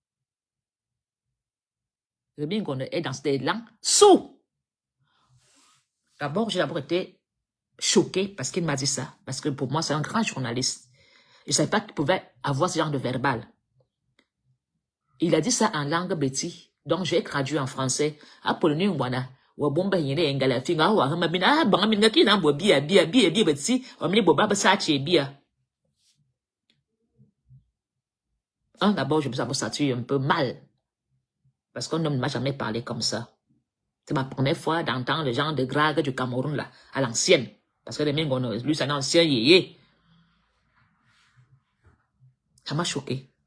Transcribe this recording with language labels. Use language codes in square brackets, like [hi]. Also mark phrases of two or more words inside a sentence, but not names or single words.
[fr] Remi Ngono est dans cet élan sous. D'abord, j'ai d'abord été choqué parce qu'il m'a dit ça. Parce que pour moi, c'est un grand journaliste. Je ne savais pas qu'il pouvait avoir ce genre de verbal. Il a dit ça en langue béti. Donc, j'ai traduit en français. [ewo] Apollonie Ngwana, wa bomba yene engala finga wa hama mina banga minga kina bo bia betsi wa mini bo baba sache bia. [fr] D'abord, je me suis senti un peu mal. Parce qu'on ne m'a jamais parlé comme ça. C'est ma première fois d'entendre le genre de drague du Cameroun, là, à l'ancienne. Parce que les mecs, lui, c'est un ancien yéyé. Ça m'a choqué.